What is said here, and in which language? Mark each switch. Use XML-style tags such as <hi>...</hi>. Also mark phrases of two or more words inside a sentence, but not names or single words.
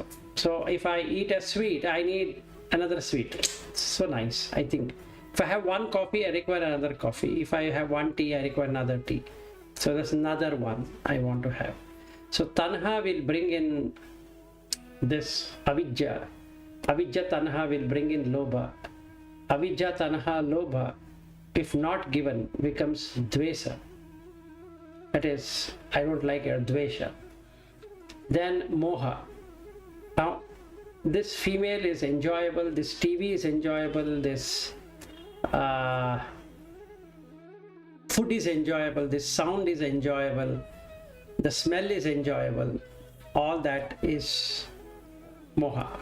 <en>So if I eat a sweet, I need another sweet. So nice, I think. If I have one coffee, I require another coffee. If I have one tea, I require another tea. So there's another one I want to have. So tanha will bring in this avidya.</en> <pi>Avidya tanha</pi> <en>will bring in lobha.</en> <pi>Avidya tanha lobha,</pi> <en>if not given, becomes dvesa. that is, I don't like it, dvesha. Then moha. Now this female is enjoyable, this TV is enjoyable, this food is enjoyable, this sound is enjoyable, the smell is enjoyable, all that is moha.</en>